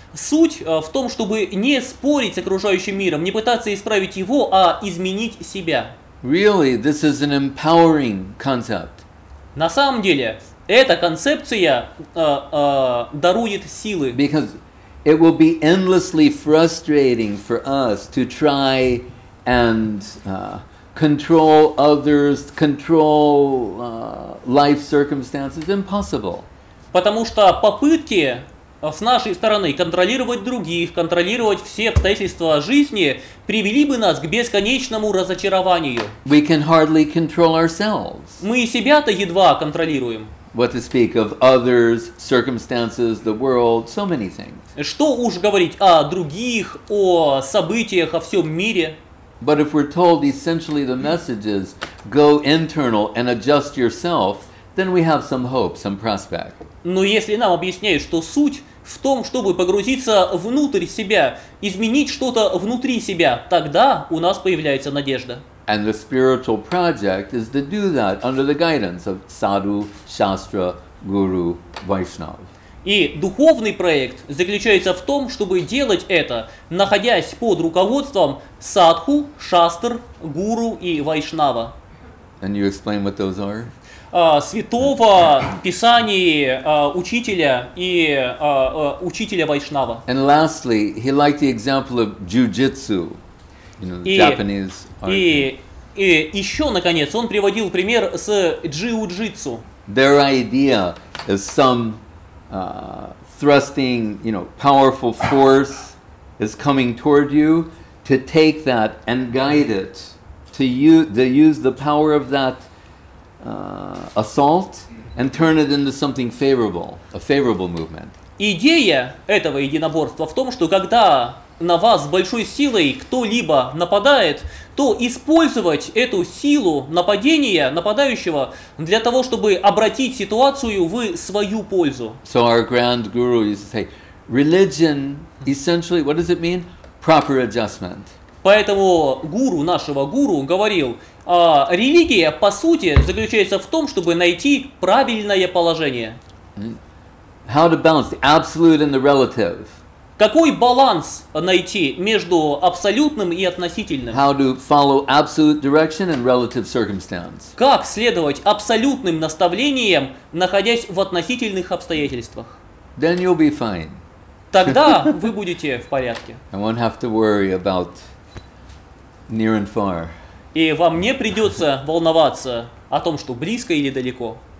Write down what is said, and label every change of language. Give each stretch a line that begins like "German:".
Russian: Суть в том, чтобы не спорить с окружающим миром, не пытаться исправить его, а изменить себя.
English: Really, this is an empowering concept.
Russian: На самом деле, эта концепция дарует силы.
English: Because it will be endlessly frustrating for us to try and control others, control life circumstances. Impossible.
Russian: Потому что попытки с нашей стороны контролировать других, контролировать все обстоятельства жизни привели бы нас к бесконечному разочарованию.
English: We can hardly control ourselves.
Russian: Мы и себя-то едва контролируем.
English: What to speak of others, circumstances, the world, so many things.
Russian: Что уж говорить о других, о событиях, о всем мире.
English: But if we're told essentially the message is go internal and adjust yourself, then we have some hope, some prospect.
Russian: Но если нам объясняют, что суть в том, чтобы погрузиться внутрь себя, изменить что-то внутри себя, тогда у нас появляется надежда.
English: And the spiritual project is to do that under the guidance of sadhu, shastra, guru, vaishnava.
Russian: И духовный проект заключается в том, чтобы делать это, находясь под руководством садху, шастр, гуру и вайшнава.
English: And you explain what those are?
Russian: Святого, писаний, учителя и учителя вайшнава.
English: And lastly, he liked the example of jujitsu, Japanese art.
Russian: И еще, наконец, он приводил пример с джиу-джитсу.
English: Their idea is some thrusting, powerful force is coming toward you, to take that and guide it, to use the power of that assault and turn it into something favorable, a favorable movement.
Russian: Идея этого единоборства в том, что когда на вас с большой силой кто-либо нападает, то использовать эту силу нападения нападающего для того, чтобы обратить ситуацию в свою пользу.
English: So our grand guru used to say, religion essentially, what does it mean? Proper adjustment.
Russian: Поэтому нашего гуру говорил, религия по сути заключается в том, чтобы найти правильное положение.
English: How to balance the absolute and the relative.
Russian: Какой баланс найти между абсолютным и относительным?
English: How to follow absolute direction and relative circumstance.
Russian: Как следовать абсолютным наставлениям, находясь в относительных обстоятельствах?
English: Then you'll be fine.
Russian: Тогда вы будете в порядке.
English: I won't have to worry about near and far.
Russian: И вам не придется волноваться о том, что близко или далеко.